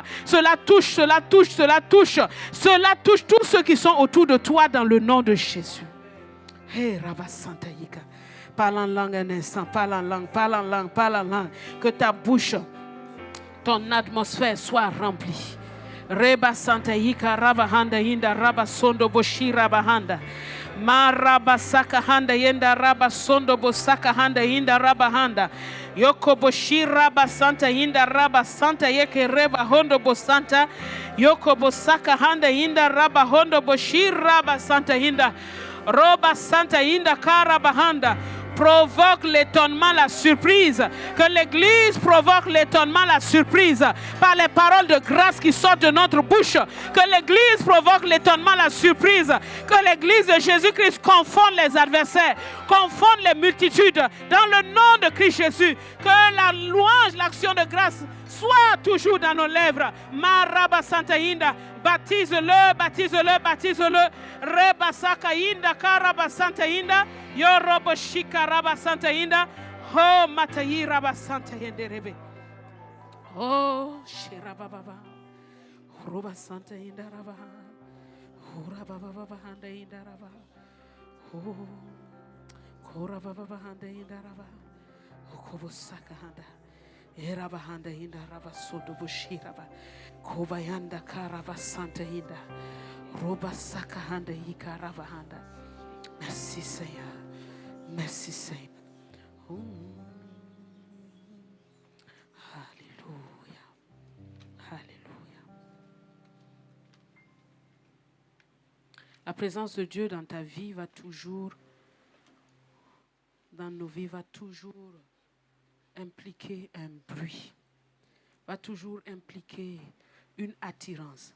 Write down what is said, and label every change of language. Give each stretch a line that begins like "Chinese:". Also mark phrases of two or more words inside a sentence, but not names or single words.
French: Cela touche, cela touche, cela touche. Cela touche tous ceux qui sont autour de toi dans le nom de Jésus. Hey, Rabba Santa Yika. Parle en langue un instant, parle en langue, parle en langue, parle en langue. Que ta bouche, ton atmosphère soit remplie. Reba Santa Yika, Rabba Handa Hinda, Rabba Sondo Boshi, Rabba Handa. Ma Rabba Saka Handa Yenda, Rabba Sondo Bosaka Handa Hinda, Rabba Handa. Yoko Boshi, Rabba Santa Hinda, Rabba Santa Yeke, Reba Hondo Bosanta. Yoko Bosaka Handa Hinda, Rabba Hondo Boshi, Rabba Santa Hinda. Roba Santa Hinda, Karabahanda. Provoque l'étonnement, la surprise. Que l'Église provoque l'étonnement, la surprise par les paroles de grâce qui sortent de notre bouche. Que l'Église provoque l'étonnement, la surprise. Que l'Église de Jésus-Christ confonde les adversaires, confonde les multitudes dans le nom de Christ Jésus. Que la louange, l'action de grâce soit toujours dans nos lèvres. Maraba Santa Hinda, Baptise-le, baptise-le, baptise-le. Rebasaka inda karabasanta inda. Yorobo shikarabasanta inda. Oh, matayi rabasanta yenderebe. Oh, shirababa. Roba santa inda raba. Hura baba handa inda raba. Oh, kora baba handa inda raba. Kobo saka handa. Eraba handa inda raba sodo bushiraba. Koba yanda karaba santa inda. Roba saka handa ikaraba handa. Merci Seigneur. Merci Seigneur. Alléluia. Alléluia. La présence de Dieu dans ta vie va toujours, dans nos vies, va toujours impliquer un bruit, va toujours impliquer une attirance.